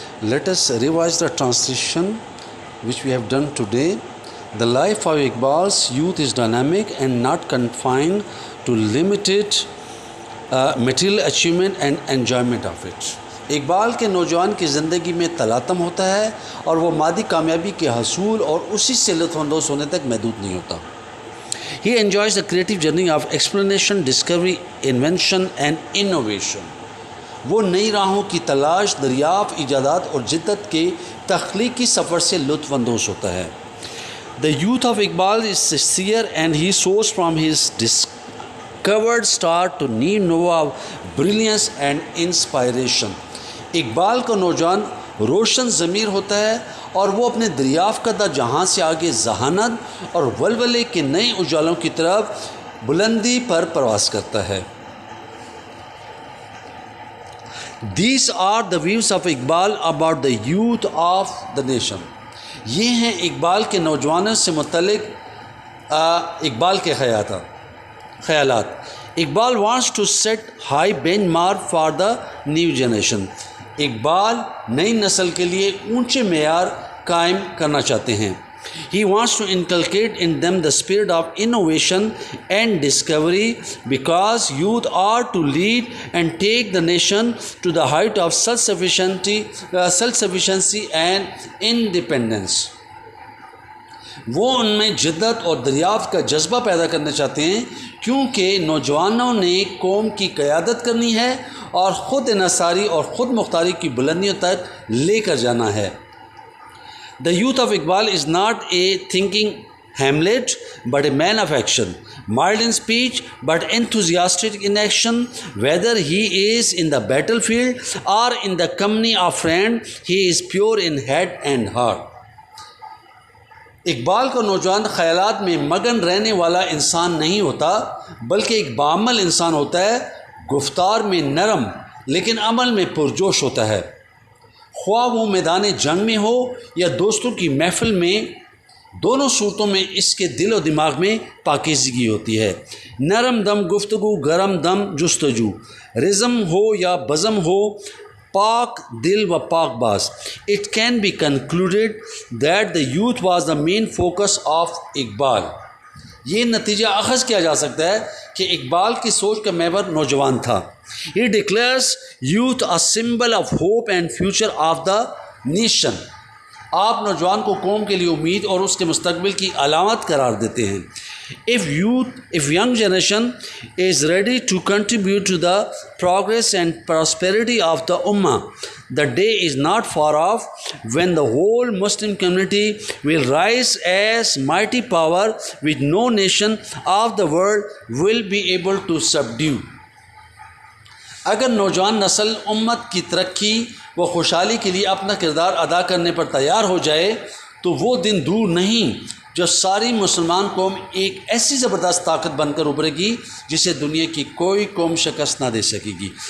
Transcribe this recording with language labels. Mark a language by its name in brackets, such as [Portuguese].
[English] Let us revise the translation which we have done today. The life of Iqbal's youth is dynamic and not confined to limited material achievement and enjoyment of it. [Urdu] Iqbal کے نوجوان کی زندگی میں تلاطم ہوتا ہے اور وہ مادی کامیابی کے حصول اور اسی سے لطف اندوز ہونے تک محدود نہیں ہوتا. [English] He enjoys the creative journey of explanation, discovery, invention and innovation. [Urdu] وہ نئی راہوں کی تلاش، دریافت، ایجادات اور جدت کے تخلیقی سفر سے لطف اندوز ہوتا ہے. [English] The youth of Iqbal is sincere and he soars from his discovered star to new nova of brilliance and inspiration. [Urdu] Iqbal کا نوجوان روشن ضمیر ہوتا ہے اور وہ اپنے دریافت کردہ جہاں سے آگے ذہانت اور ولولے کے نئے اجالوں کی طرف بلندی پر پرواز کرتا ہے. [English] These are the views of Iqbal about the youth of the nation. [Urdu] یہ ہیں اقبال کے نوجوانوں سے متعلق اقبال کے خیالات. [English] Iqbal wants to set high benchmark for the new generation. [Urdu] Iqbal نئی نسل کے لیے اونچے معیار قائم کرنا چاہتے ہیں. [English] He wants to inculcate in them the spirit of innovation and discovery because youth are to lead and take the nation to the height of self-sufficiency and independence. [Urdu] وہ ان میں جدت اور دریافت کا جذبہ پیدا کرنا چاہتے ہیں کیونکہ نوجوانوں نے قوم کی قیادت کرنی ہے اور خود انحصاری اور خود مختاری کی بلندیوں تک لے کر جانا ہے. [English] The youth of Iqbal is not a thinking Hamlet but a man of action, mild in speech but enthusiastic in action. Whether he is in the battlefield or in the company of friends, he is pure in head and heart. [Urdu] Iqbal کا نوجوان خیالات میں مگن رہنے والا انسان نہیں ہوتا بلکہ ایک باعمل انسان ہوتا ہے. گفتار میں نرم لیکن عمل میں پرجوش ہوتا ہے. خواہ وہ میدان جنگ میں ہو یا دوستوں کی محفل میں، دونوں صورتوں میں اس کے دل و دماغ میں پاکیزگی ہوتی ہے. نرم دم گفتگو، گرم دم جستجو، رزم ہو یا بزم ہو، پاک دل و پاک باز. [English] It can be concluded that the youth was the main focus of Iqbal. [Urdu] یہ نتیجہ اخذ کیا جا سکتا ہے کہ اقبال کی سوچ کا محور نوجوان تھا. [English] He declares youth a symbol of hope and future of the nation. [Urdu] آپ نوجوان کو قوم کے لیے امید اور اس کے مستقبل کی علامت قرار دیتے ہیں. [English] If young generation is ready to contribute to the progress and prosperity of the Ummah, the day is not far off when the whole Muslim community will rise as mighty power which no nation of the world will be able to subdue. [Urdu] اگر نوجوان نسل امت کی ترقی و خوشحالی کے لیے اپنا کردار ادا کرنے پر تیار ہو جائے تو وہ دن دور نہیں جو ساری مسلمان قوم ایک ایسی زبردست طاقت بن کر ابھرے گی جسے دنیا کی کوئی قوم شکست نہ دے سکے گی.